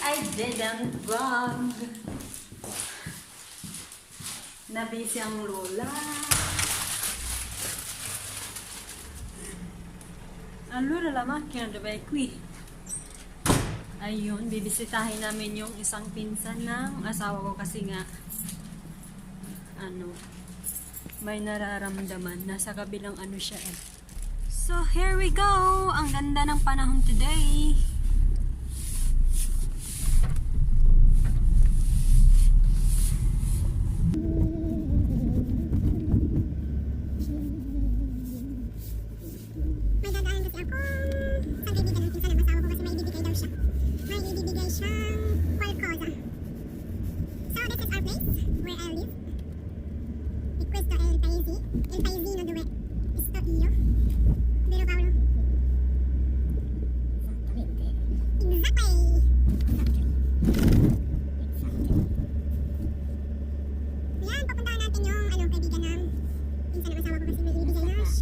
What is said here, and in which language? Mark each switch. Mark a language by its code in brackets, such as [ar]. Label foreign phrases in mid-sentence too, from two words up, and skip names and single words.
[en] didn't vlog. [tl] Nabisi ang lola. [it] Allora la macchina dov'è? Qui. [tl] Ayun, bibisitahin namin yung isang pinsan ng asawa ko kasi nga may nararamdaman. Nasa kabilang siya eh. [en] So, here we go! [tl] Ang ganda ng panahon today. May dadaan kasi ako sa kaibigan ng pinsan ng asawa ko kasi may ibibigay daw siya. May ibibigay siyang qualcosa. [en] So, this is our place where I live. [it] Questo è il paese, il paesino dove sto io. Vero Paolo? Esattamente. [tl] Ayan, papuntahan natin yung kaibigan ng pinsan ng asawa ko kasi may ibibigay na siya.